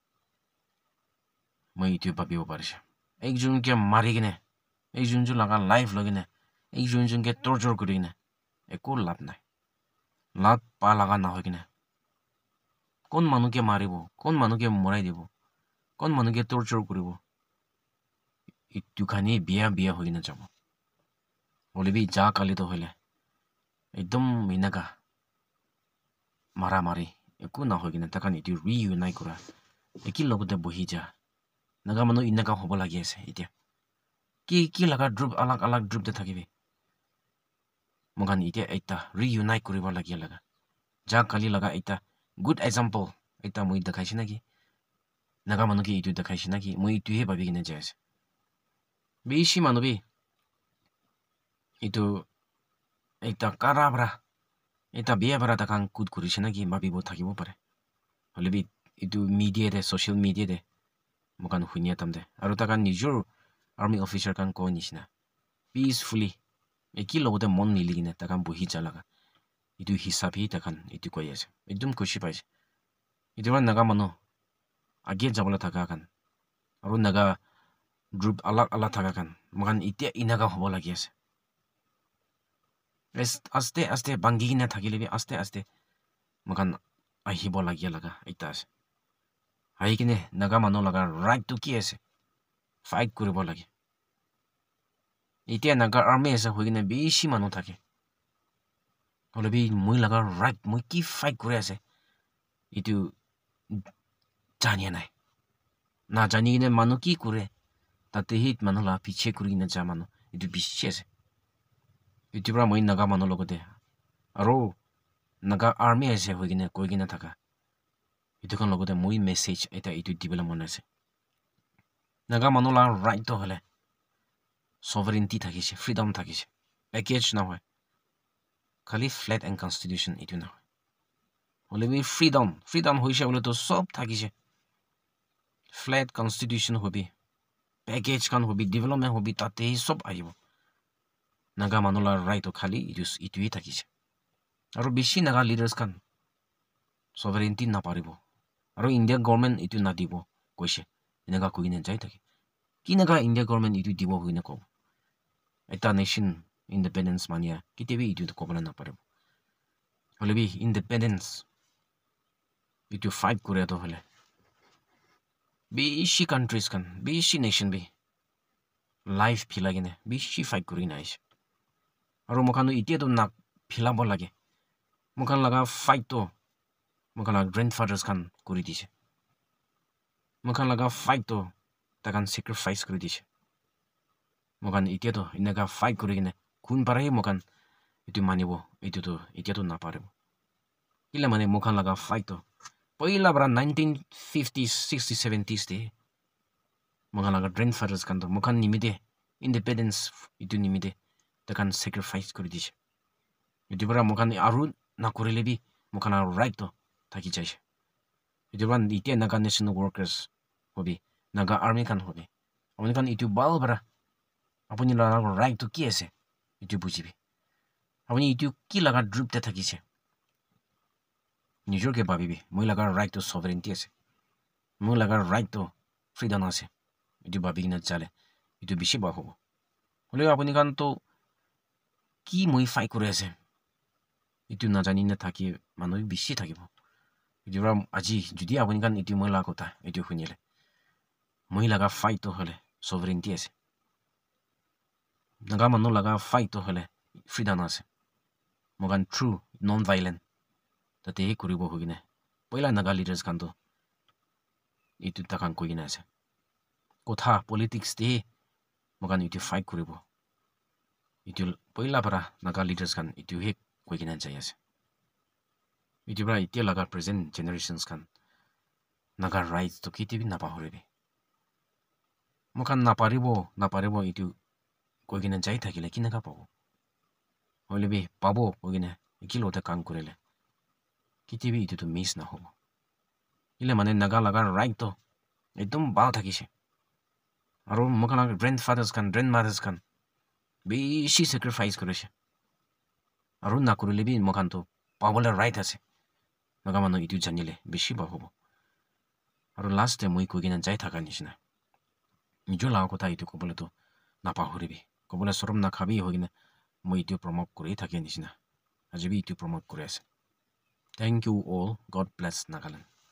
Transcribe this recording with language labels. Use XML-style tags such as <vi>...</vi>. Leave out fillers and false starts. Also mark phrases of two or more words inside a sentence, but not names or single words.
<nag>moi itu babibo parise ekjun ke mari gine ekjun ju laga life logine ekjun ke torture kori gine eko lab nai lab pa laga na hoigine kon manu ke maribo kon manu ke morai dibo kon manu ke torture koribo itu khani biya hoigine jabo hole bi ja kali to hole ekdom minaga mari eku na hoigine takan itu reunite kora ekil logote bohi ja naga manu inaka hobo lagi ase itia ki laga group alag group te thakibi mogan itia eta reunite koriba lagi laga ja kali laga eta</nag> <en>good example</en> <nag>eta moi dekhaisi naki naga manu ki itu dekhaisi naki moi itu he babi gine jase bishi manu bi itu eta karabra eta biya bara takan kud kurise naki babi bo thakibo pare hole bi itu media de</nag> <en>social media</en> <nag>de mokan hunia tamde aro takan nijor</nag> <en>army officer</en> <nag>kan ko nishina peacefully ekil logote mon miligine takan bohi jalaga itu hisab hi takan itu koi ase ekdom khushi paise itu naga manu age jabala thaka kan aro naga group alag thaka kan mokan itia inaga hobo lagi ase aste bangi gine thakile bi aste mokan ahibo lagi laga eta ase hai kine naga manu laga right to ki ase fight koribo lagi itia naga army ase hoigine bishi manu thake hole bi moi laga right moi ki fight kore ase itu jania nai na jani gine manu ki kore tate hit manula piche kuri na ja manu itu bishi ase itu pra moi naga manu logote aro naga army ase hoigine koigina thaka itu kan logote moi message eta itu dibela mona ase naga manula right to hole sovereignty thakise freedom thakise package na hoy khali</nag> <en>flat and constitution</en> <nag>itu na hole bi freedom hoise bole to sob thakise</nag> <en>flat constitution</en> <nag>hobi package kan hobi development hobi tate sob aibo naga manula right to khali itu hi thakise aro bishi naga leaders kan sovereignty na paribo aro india government itu na dibo koise inaga koine jai thake kinaga india government itu dibo hoine ko eta</nag> <en>nation independence</en> <nag>mania kitebi itu to kobala na paribo hole bi independence itu fight kore to hole bishi countries kan bishi nation bi life philagine bishi fight kuri na is aro mokanu itie to na philabo lage mokan laga fight to mokan laga grandfathers kan kuri dise mokan laga fight to takan sacrifice kuri dise mokan itie to inaga fight kuri gine kun parai mokan itu manibo itu to itie to na parebo ila mane mokan laga fight to poila bra 1950s 60s 70s te mokan laga grandfathers kan to mokan nimide independence itu nimide takan sacrifice kuri dise itu bra mokan aru na korile bi mokan right to thaki jaise itu bra itie naga</nag> <en>national workers</en> <nag>hobi naga army kan hobi apuni kan itu bal bra apuni la right to ki ase itu bujibi apuni itu ki laga group te thakise nijor ke babibi moi laga right to sovereignty ase moi laga right to freedom ase itu babi na chale itu bishi ba hobo hole apuni kan to ki moi fight kore ase itu na jani na thaki manoi bishi thakibo itu ram aji judi apuni kan itu moi la kota itu hunile moi laga fight to hole sovereignty ase naga manu laga fight to hole freedom ase mogan</nag> <en>true non violent</en> <nag>tate he kuribo hogine poila naga leaders kan to itu takan koigina ase kotha politics te mogan itu fight kuribo itu poila para naga leaders kan itu he koigina jai ase itu bra itie laga</nag> <en>present generations</en> <nag>kan naga rights to kitibi na pahorebe mokan na paribo itu koigina jai thakile kinaga pabo holebi pabo koigina ikilote kam kurele kitibi itu to miss na hobo ile mane naga laga right to ekdom ba thakise aro mokan grandfathers kan grandmothers kan bishi sacrifice korise aro na kurele bi mokan to pabole right ase naga manu itu janile bishi ba hobo aro</nag> <en>last time</en> <nag>moi koigina jai thaka nisina nijo la kotha itu kobole to na pahoribi kobole sorom na khabi hogine moi itu promote kori thake nisina ajibi itu promote kore ase</nag> <en>thank you all god bless Nagaland</en>